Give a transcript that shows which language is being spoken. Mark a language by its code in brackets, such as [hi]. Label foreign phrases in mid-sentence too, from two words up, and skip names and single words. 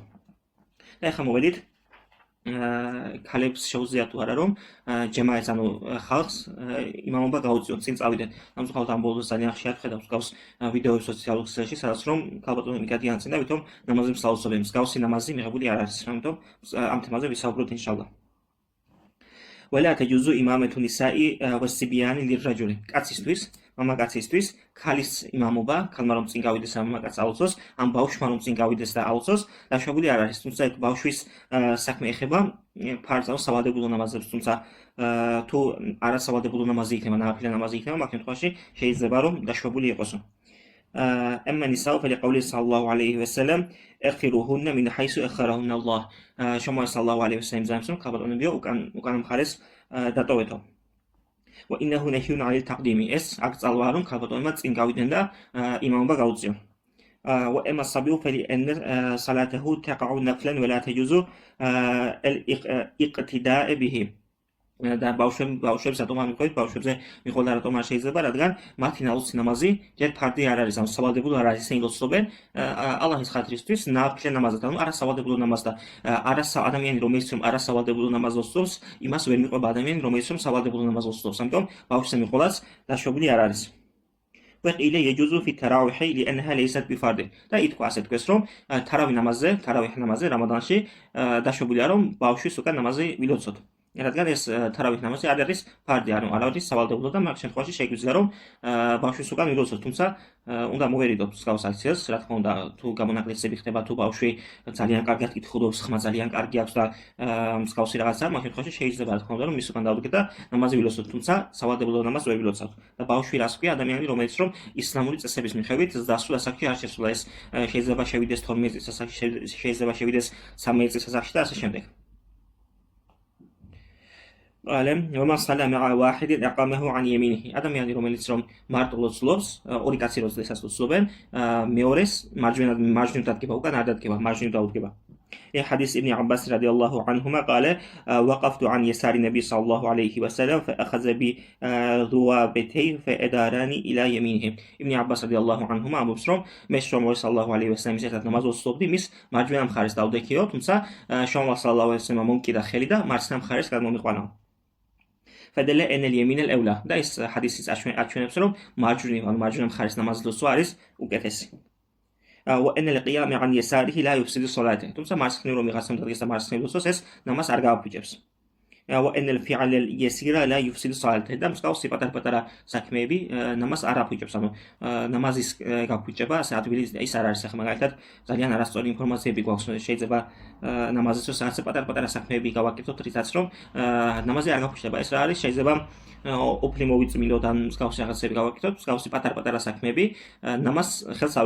[ka] და ახლა მოვედით ქალებს შეუძლია თუ არა რომ ჯემაათს ანუ ხალხს იმამობა გაუწიონ წინ წავიდენ. სამწუხაროდ ამ ბოლოს ძალიან ხშირად ხედავს მსგავს ვიდეოებს სოციალურ ქსელში სადაც რომ ქალბატონები გადიან წინ და ვითომ ნამაზი მსალოსობენ მსგავსი ნამაზი მიღებული არ არის. ამიტომ ამ თემაზე ვისაუბროთ ინშალლა. [ar] ولا تجوز إمامة النساء والصبيان للرجل [ka] კაცისთვის მამაკაცისთვის ქალის იმამობა ქალმა რომ წინ გავიდეს ამ მამაკაცს აუწოს ამ ბავშვმა რომ წინ გავიდეს და აუწოს დაშვებული არ არის თუმცა ეს ბავშვის საქმე ეხება ფარზ ანუ სავალდებულო ნამაზებს თუმცა თუ არასავალდებულო ნამაზი იქნება ნაფილე ნამაზი იქნება მაგ შემთხვევაში შეიძლება რომ დაშვებული იყოსო [ar] أما النساء فلقوله صلى الله عليه وسلم اخروهن من حيث اخرهن الله شما صلى الله عليه وسلم زمسون [ka] ქალბატონებიო უკან მხარეს დატოვეთო [ar] وإنه نهي عن التقديم اس أقصى [ka] რომ ქალბატონმა წინ გავიდნენ და იმამობა გაუწიონ [ar] وأما الصبي فلأن صلاته تقع نفلا ولا تجوز الاقتداء به [ka] და ბავშვებს რატომ ამიყვეთ ბავშვებზე მიყოლა რატომ არ შეიძლება რადგან მათი ნაუცი ნამაზი ჯერ ფარდი არ არის ანუ სავალდებულო არ არის ისინი ლოცულობენ ალაჰის ხატრისთვის ნაფილე ნამაზად ანუ არასავალდებულო ნამაზს და ადამიანი რომელიც რომ არასავალდებულო ნამაზს ლოცულობს იმას ვერ მიყვება ადამიანი რომელიც რომ სავალდებულო ნამაზს ლოცულობს ამიტომ ბავშვზე მიყოლაც დაშვებული არ არის [ar] وقيل يجوز في التراويح لأنها ليست بفرض [ka] და ითქვა ასე თქვეს რომ თარავი ნამაზზე რამადანში დაშვებულია რომ ბავშვის უკან ნამაზი ვილოცოთ რადგან ეს თარავის ნამაზი არ არის ფარდი, არ არის სავალდებულო და მაგ შემთხვევაში შეგვიძლია რომ ბავშვის უკან ვილოცოთ, თუმცა უნდა მოვერიდოთ მსგავს აქციას, რა თქმა უნდა, თუ გამონაკლისები ხდება, თუ ბავშვი ძალიან კარგად კითხულობს, ხმა ძალიან კარგი აქვს და მსგავსი რაღაცა, მაგ შემთხვევაში შეიძლება რა თქმა უნდა რომ მის უკან დავდგეთ და ნამაზი ვილოცოთ, თუმცა სავალდებულო ნამაზს ვერ ვილოცავთ. და ბავშვი რას ქვია ადამიანი, რომელიც რომ ისლამური წესების მიხედვით დასასრულ ასაკში არ შესულა ეს შეიძლება შევიდეს 12 წლის ასაკში, შეიძლება შევიდეს 13 წლის ასაკში და ასე შემდეგ. [ar] وما صلى مع واحد أقامه عن يمينه [ka] ადამიანი რომელიც რომ მარტო ლოცულობს ორი კაცი როცლისას ლოცულობენ მეორეს მარჯვნივ დადგება უკან არ დადგება მარჯვნივ დაუდგება [ar] حديث ابن عباس رضي الله عنهما قال وقفت عن يسار النبي صلى الله عليه وسلم فأخذ بذوابتي فأدارني إلى يمينه ابن عباس رضي الله عنهما [ka] ამბობს რომ მე შუამავალი [ar] صلى الله عليه وسلم [ka] ერთად ნამაზ ვსწრობდი მის მარჯვენა მხარეს დავდექიო თუმცა შუამავალი [ar] صلى الله عليه وسلم [ka] მომკიდა ხელი და მარცხენა მხარეს გადმომიყვანა [ar] فدل ان اليمين الاولى [ka] და ეს ჰადისიც აჩვენებს რომ მარჯვენა მხარეს ნამაზის ლოცვა არის უკეთესი [ar] وان القيام عن يساره لا يفسد صلاته [ka] თუმცა მარცხნივ რომ ვიღაცამ დადგეს და მარცხნივ ლოცვას ეს ნამაზს არ გააფუჭებს [ar] وإن الفعل اليسير لا يفسد الصلاة [ka] და მსგავსი პატარ-პატარა საქმეები ნამაზს არ აფუჭებს. ანუ ნამაზის გაფუჭება ასე ადვილი ის არ არის. ახლა მაგალითად ძალიან არასწორი ინფორმაციები გვაქვს. შეიძლება ნამაზის დროს რაღაც პატარ-პატარა საქმეები გავაკეთოთ, რითაც რომ ნამაზი არ გაფუჭდება. ეს რა არის? შეიძლება ოფლი მოვიწმილოთ ან მსგავსი რაღაცები გავაკეთოთ, მსგავსი პატარ-პატარა საქმეები ნამაზს ხელს არ უშლის.